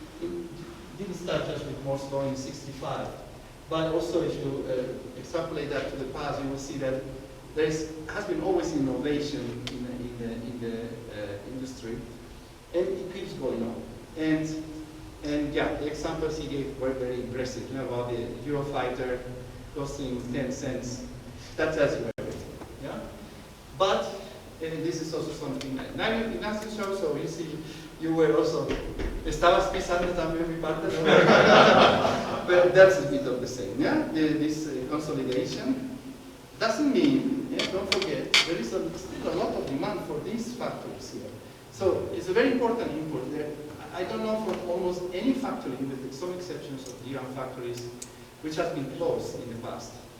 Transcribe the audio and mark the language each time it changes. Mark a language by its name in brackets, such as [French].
[English] It didn't start just with Moore's law in '65, but also if you extrapolate that to the past, you will see that there has been always innovation in the industry, and it keeps going on. And yeah, the examples he gave were very impressive. You know, about the Eurofighter costing 10 cents. That tells you everything. Yeah, but this is also something that Ignacio shows. So you see you were also, [Spanish] estabas pisando también mi parte, ¿no? [English] But that's a bit of the same, yeah? This consolidation doesn't mean, yeah, don't forget, there is still a lot of demand for these factories here. So it's a very important input there. I don't know for almost any factory, with some exceptions of DRAM factories, which has been closed in the past.